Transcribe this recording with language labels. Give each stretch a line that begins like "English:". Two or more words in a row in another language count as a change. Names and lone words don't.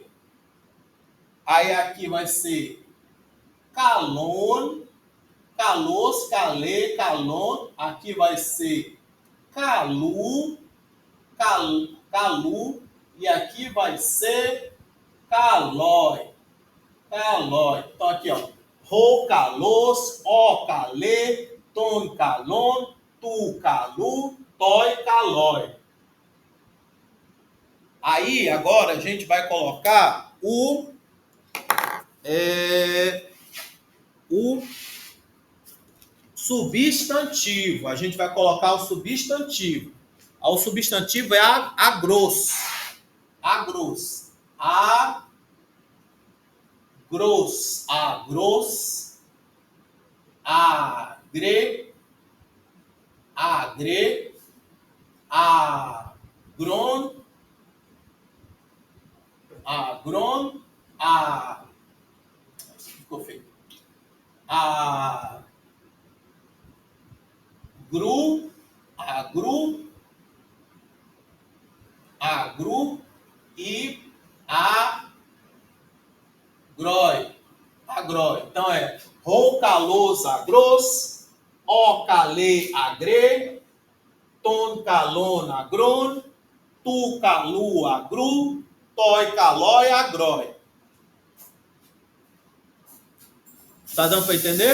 Portuguese: Aí aqui vai ser
Greek: καλόν, καλός, καλή, καλόν.
Portuguese: Aqui vai ser
Greek: καλοῦ, καλοῦ.
Portuguese: E aqui vai ser calói. Então aqui, ó.
Greek: ὁ, καλός, ἡ, καλή, τόν, καλόν, τοῦ, καλοῦ, τῷ, καλῷ.
Portuguese: Aí, agora, a gente vai colocar Substantivo. A gente vai colocar o substantivo. O substantivo é
Greek: ἀγρός. ἀγρός. ἀγρός. ἀγρός. ἀγρέ. ἀγρέ. ἀγρόν. ἀγρόν.
Portuguese: Ficou feio.
Greek: Agru. ἀγροῦ. ἀγροῦ e agroi. Agroi.
Portuguese: Então é
Greek: ὁ καλὸς ἀγρός, ὦ καλὲ ἀγρέ, τὸν καλὸν ἀγρόν, τοῦ καλοῦ ἀγροῦ, τῷ καλῷ ἀγρῷ.
Portuguese: Tá dando para entender?